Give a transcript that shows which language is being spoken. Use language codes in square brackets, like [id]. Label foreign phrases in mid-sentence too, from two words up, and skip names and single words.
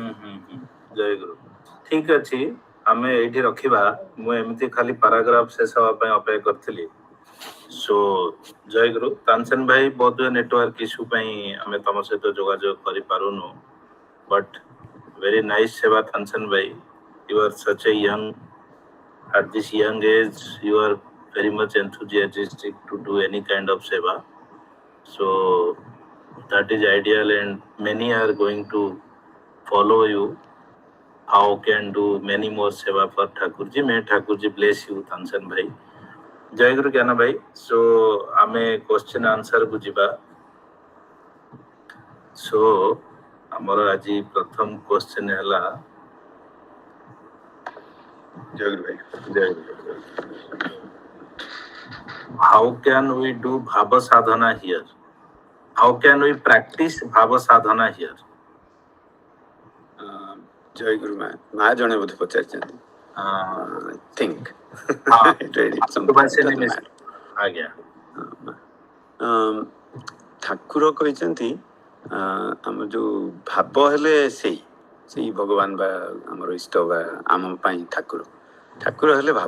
[or] ଜୟଗୁରୁ ଠିକ ଅଛି, ଆମେ ଏଇଠି ରଖିବା। ମୁଁ ଏମିତି ଖାଲି ପାରାଗ୍ରାଫ ଶେଷ ହେବା ପାଇଁ ଅପେକ୍ଷା କରିଥିଲି। ସୋ ଜୟଗୁରୁ ତାନସେନ ଭାଇ ବୋଧ [en] network issue [or] ପାଇଁ ଆମେ ତମ ସହିତ ଯୋଗାଯୋଗ କରିପାରୁନୁ, [en] but very nice [or] ସେବା ତାନସେନ ଭାଇ। [en] you are such a young, at this young age you are very much enthusiastic to do any kind of seva, so that is ideal and many are going to follow you. How can do many more seva for Thakurji. May Thakurji bless you Tansen bhai. Jai Guru Gyana bhai. [or] ସୋ ଆମେ [en] question answer [or] କୁ ଯିବା। ସୋ ଆମର ଆଜି ପ୍ରଥମ କ୍ୱେଶ୍ଚନ ହେଲା ଜୟଗୁରୁ ଭାଇ. [en] How can we do [or] ଭାବ ସାଧନା [en] here? How can we practice [or] ଭାବ ସାଧନା [en] here? [or] Jayaguru ମା ଜଣେ ବୋଧେ ପଚାରିଛନ୍ତି। [en] think [or] ଆଜ୍ଞା ଠାକୁର କହିଛନ୍ତି ଆମ ଯୋଉ ଭାବ ହେଲେ ସେଇ ଭଗବାନ ବା ଆମର ଇଷ୍ଟ ବା ଆମ ପାଇଁ ଠାକୁର ହେଲେ ଭାବ।